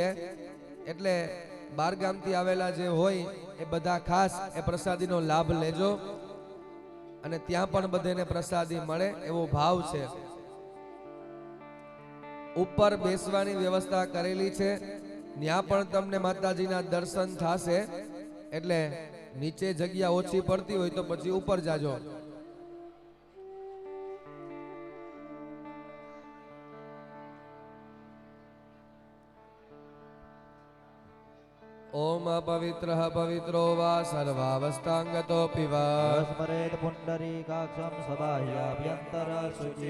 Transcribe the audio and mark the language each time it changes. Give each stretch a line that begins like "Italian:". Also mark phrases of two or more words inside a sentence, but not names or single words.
Gujarati: એટલે 12 ગામથી આવેલા જે હોય એ બધા ખાસ એ પ્રસાદીનો લાભ લેજો અને ત્યાં પણ બધાને પ્રસાદી મળે એવો ભાવ છે। ઉપર બેસવાની વ્યવસ્થા કરેલી છે, ત્યાં પણ તમને માતાજીના દર્શન થશે। એટલે નીચે જગ્યા ઓછી પડતી હોય તો પછી ઉપર જાજો।
Sanskrit: ओम पवित्रः पवित्रो वा सर्वावस्थांगतोऽपि वा स्मरेत् पुण्डरीकाक्षं सबाह्याभ्यन्तर शुचि